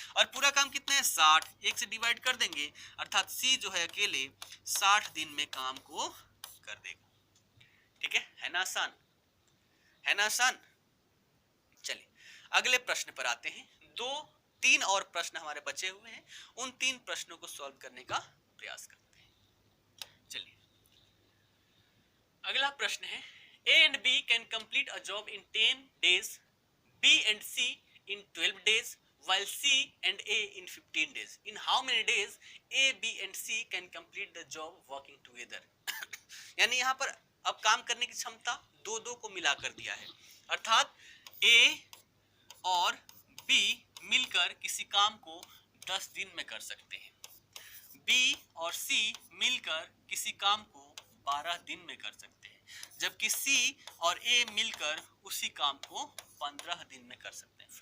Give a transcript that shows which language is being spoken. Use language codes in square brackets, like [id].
[hi] और पूरा काम कितना है 60, 1 से डिवाइड कर देंगे, अर्थात सी जो है अकेले 60 दिन में काम को कर देगा। ठीक है ना आसान, है ना आसान। चलिए अगले प्रश्न पर आते हैं। 3 और प्रश्न हमारे बचे हुए हैं, उन 3 प्रश्नों को सॉल्व करने का प्रयास करते हैं। चलिए अगला प्रश्न है, [en] A and B can complete a job in 10 days, B and C in 12 days, while C and A in 15 days. In how many days A, B and C can complete the job working together? [hi] यानी यहाँ पर अब काम करने की क्षमता दो को मिलाकर दिया है, अर्थात A और B मिलकर किसी काम को 10 दिन में कर सकते हैं, B और C मिलकर किसी काम को 12 दिन में कर सकते हैं, जबकि C और A मिलकर उसी काम को 15 दिन में कर सकते हैं।